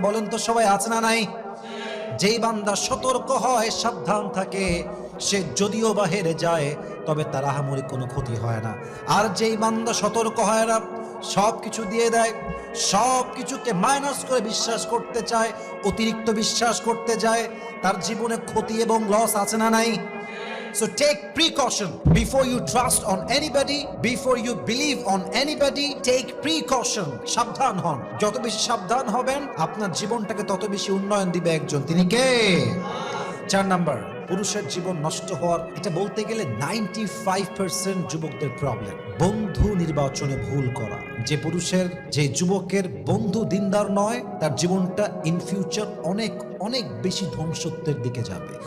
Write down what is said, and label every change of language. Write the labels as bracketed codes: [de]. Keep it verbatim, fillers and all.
[bn] বলেন তো সবাই আছে না নাই? যেই বান্দা সতর্ক হয়, সাবধান থাকে, সে যদিও বা হেরে যায় তবে তার আহামরি কোনো ক্ষতি হয় না। আর যেই বান্দা সতর্ক হয় না, সব কিছু দিয়ে দেয়, সব কিছুকে মাইনাস করে বিশ্বাস করতে চায়, অতিরিক্ত বিশ্বাস করতে যায়, তার জীবনে ক্ষতি এবং লস আছে না নাই? [en] So take precaution before you trust on anybody, before you believe on anybody, take precaution. [bn] সাবধান হন, যত বেশি সাবধান হবেন আপনার জীবনটাকে তত বেশি উন্নয়ন দিবে একজন, তিনি কে? চার নাম্বার, পুরুষের জীবন নষ্ট হওয়ার, এটা বলতে গেলে নাইনটি ফাইভ পার্সেন্ট যুবকদের প্রবলেম, বন্ধু নির্বাচনে ভুল করা। যে পুরুষের, যে যুবকের বন্ধু দিনদার নয়, তার জীবনটা ইন ফিউচার অনেক অনেক বেশি ধ্বংসত্বের দিকে যাবে।